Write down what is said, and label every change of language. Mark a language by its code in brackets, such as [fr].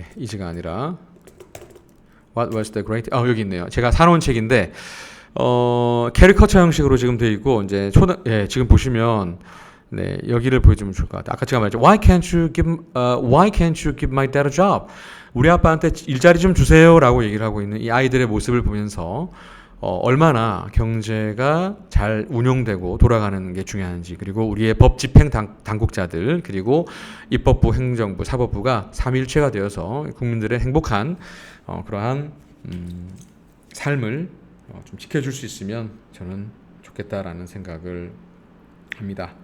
[en] is가 [ko] 아니라 [en] What was the Great? [ko] 여기 있네요. 제가 사놓은 책인데 캐리커처 형식으로 지금 되어 있고 이제 지금 보시면 여기를 보여주면 좋을 것 같아요. 아까 제가 말했죠. [en] Why can't you give my dad a job? [ko] 우리 아빠한테 일자리 좀 주세요라고 얘기를 하고 있는 이 아이들의 모습을 보면서 얼마나 경제가 잘 운용되고 돌아가는 게 중요한지, 그리고 우리의 법 집행 당국자들, 그리고 입법부, 행정부, 사법부가 삼위일체가 되어서 국민들의 행복한 그러한 삶을 좀 지켜줄 수 있으면 저는 좋겠다라는 생각을 합니다.